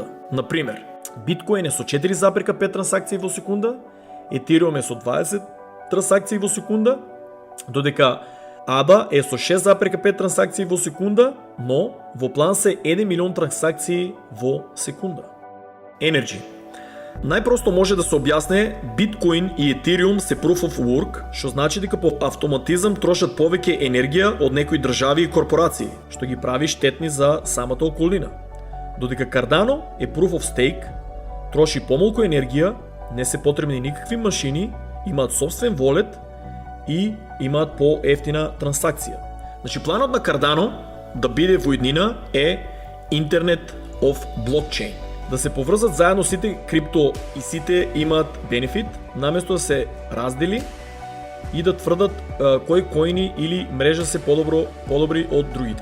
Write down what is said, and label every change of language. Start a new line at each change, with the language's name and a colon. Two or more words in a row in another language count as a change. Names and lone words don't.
Macedonian: Например, биткоин е со 4,5 трансакции во секунда, Ethereum е со 20 трансакции во секунда, додека ADA е со 6,5 трансакции во секунда, но во план се 1 милион трансакции во секунда. Energy. Најпросто може да се објасне, биткоин и Ethereum се
English: proof of work,
Macedonian: што значи дека по автоматизам трошат повеќе енергија од некои држави и корпорации, што ги прави штетни за самата околина. Додека Cardano е
English: proof of stake,
Macedonian: троши помалку енергија, не се потребни никакви машини, имаат собствен волет и имаат по-ефтина трансакција. Значи планот на Cardano да биде во иднина е
English: Internet of Blockchain.
Macedonian: Да се поврзат заедно сите крипто и сите имаат бенефит, наместо да се раздели и да тврдат кои коини или мрежа се подобри од другите.